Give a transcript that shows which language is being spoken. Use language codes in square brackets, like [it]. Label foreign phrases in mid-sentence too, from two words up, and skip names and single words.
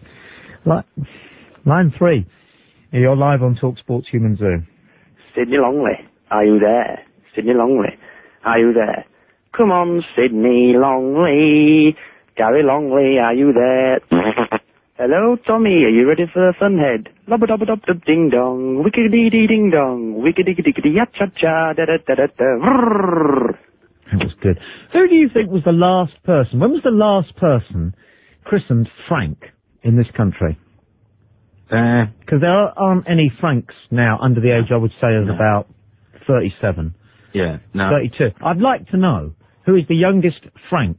[en] Line 3. You're live on Talksport's Human Zoo. Sydney Longley, are you there? Sydney Longley, are you there? Come on, Sydney Longley. Gary Longley, are you there? Hello, Tommy, are you ready for the funhead? Lubba-dubba-dub-dub ding-dong, wickedy-dee-ding-dong, wickedy-gickedy-ya-cha-cha, da-da-da-da-da. That was good. Who do you think was the last person? When was the last person christened Frank in this country? Because there aren't any Franks now under the age, I would say, of about 37. Yeah, no. 32. I'd like to know Who is the youngest Frank?